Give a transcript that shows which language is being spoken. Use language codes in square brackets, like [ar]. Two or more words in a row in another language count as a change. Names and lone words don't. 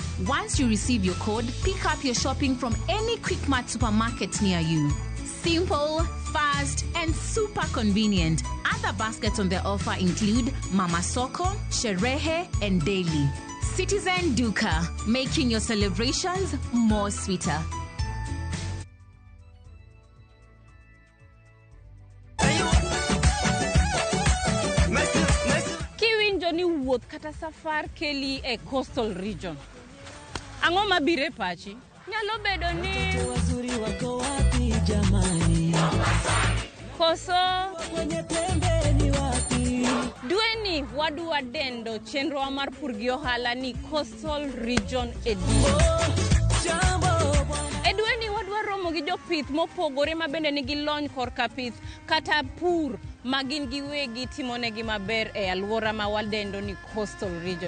[en] Once you receive your code, pick up your shopping from any Quickmart supermarket near you. Simple, fast, and super convenient. Other baskets on their offer include Mama Soko, Sherehe, and Daily. Citizen Duka, making your celebrations more sweeter. [luo] Kiwinjo ni wuoth kata safar keli e coastal region. Ang'o mabire pachi? Nyalo bedo ni [sw] wazuri wako wapi jamani? Koso kwenye pembe ni wapi? [luo] Dweni wadwa dendo chenro mar pur gi ohala ni Coastal Region Edition. Edweni wadwa romo gi jopith mopogore mabende nigi lony korka pith kata pur magin giwegi timonegi maber e alwora ma wadendo ni Coastal Region.